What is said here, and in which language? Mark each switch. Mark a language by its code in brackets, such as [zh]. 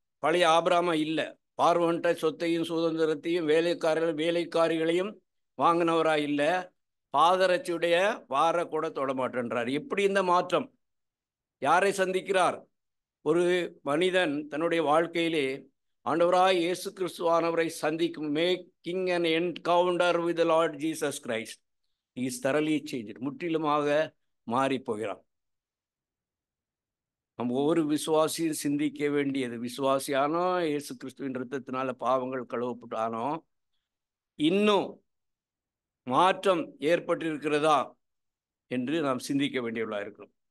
[ta] பழைய ஆபிரகாமா இல்லை. பார்வன்ட்ட சொத்தையும் சுதந்திரத்தையும் வேலைக்காரிகளையும் வாங்கினவரா இல்லை. பாதரட்சியுடைய வார கூட தொடமாட்டேன்றார். எப்படி இந்த மாற்றம்? யாரை சந்திக்கிறார்? ஒரு மனிதன் தன்னுடைய வாழ்க்கையிலே ஆண்டவராய் இயேசு கிறிஸ்துவானவரை சந்திக்கும், [en] Making an encounter with the Lord Jesus Christ, he is thoroughly changed. [ta] முற்றிலுமாக மாறி போகிறான். நம்ம ஒவ்வொரு விசுவாசியும் சிந்திக்க வேண்டியது, விசுவாசியானோ இயேசு கிறிஸ்துவின் இரத்தத்தினால பாவங்கள் கழுவப்பட்டானோ, இன்னும் மாற்றம் ஏற்பட்டிருக்கிறதா என்று நாம் சிந்திக்க வேண்டியவர்களாக இருக்கிறோம்.